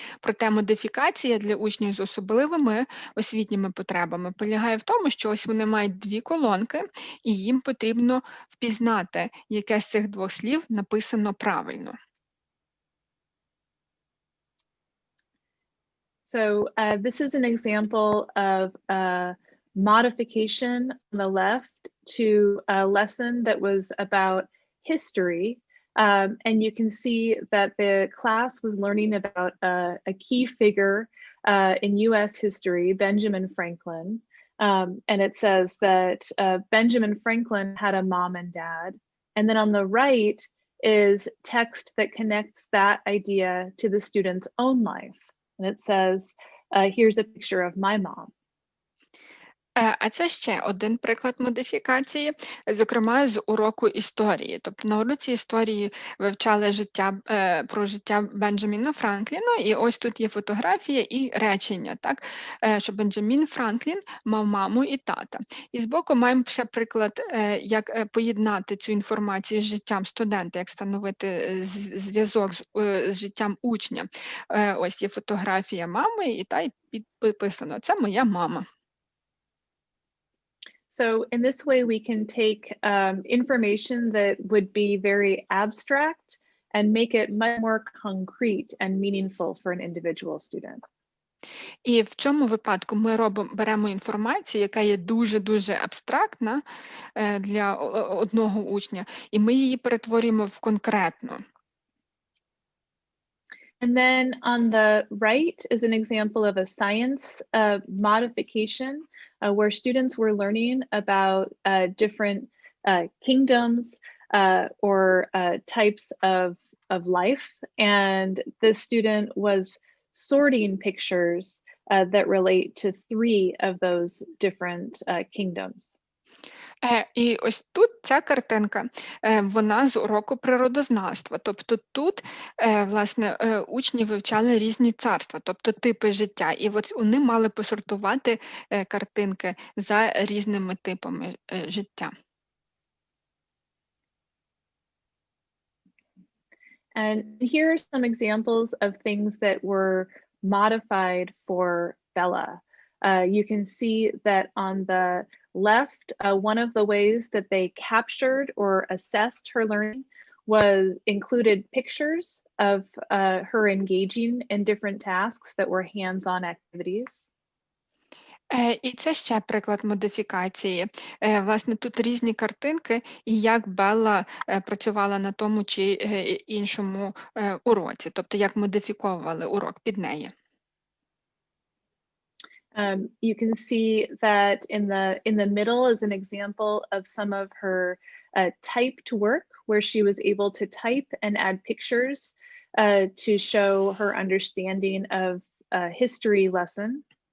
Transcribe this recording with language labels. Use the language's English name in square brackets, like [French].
[Ukrainian] Проте модифікація для учнів з особливими освітніми потребами полягає в тому, що ось вони мають дві колонки, і їм потрібно впізнати, яке з цих двох слів написано правильно. [English] So this is an example of a modification on the left to a lesson that was about history. And you can see that the class was learning about a key figure in US history, Benjamin Franklin. And it says that Benjamin Franklin had a mom and dad. And then on the right is text that connects that idea to the student's own life. And it says, here's a picture of my mom. [Ukrainian] А це ще один приклад модифікації, зокрема з уроку історії. Тобто на уроці історії вивчали про життя Бенджаміна Франкліна, і ось тут є фотографія і речення, так, що Бенджамін Франклін мав маму і тата. І збоку маємо ще приклад, як поєднати цю інформацію з життям студента, як встановити зв'язок з життям учня. Ось є фотографія мами, і підписано «Це моя мама». [English] So in this way, we can take information that would be very abstract and make it much more concrete and meaningful for an individual student. [Ukrainian] І в цьому випадку ми беремо інформацію, яка є дуже-дуже абстрактна для одного учня, і ми її перетворюємо в конкретну. [English] And then on the right is an example of a science modification where students were learning about different kingdoms or types of life. And the student was sorting pictures that relate to 3 of those different kingdoms. [Ukrainian] І ось тут ця картинка, вона з уроку природознавства. Тобто тут, власне, учні вивчали різні царства, тобто типи життя. І от вони мали посортувати картинки за різними типами життя. [English] And here are some examples of things that were modified for Bella. You can see that on the left, one of the ways that they captured or assessed her learning was included pictures of her engaging in different tasks that were hands-on activities. [Ukrainian] І це ще приклад модифікації. Власне, тут різні картинки, і як Белла працювала на тому чи іншому уроці, тобто як модифіковували урок під неї. [English] You can see that in the middle is an example of some of her typed work, where she was able to type and add pictures to show her understanding of a history lesson.